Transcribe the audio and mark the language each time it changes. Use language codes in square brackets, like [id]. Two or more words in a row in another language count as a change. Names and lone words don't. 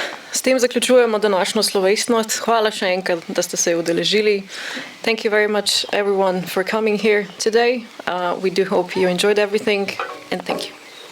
[sl] S tem zaključujemo današnjo slovesnost. Hvala še enkrat, da ste se udeležili. [en] Thank you very much everyone for coming here today. We do hope you enjoyed everything and thank you.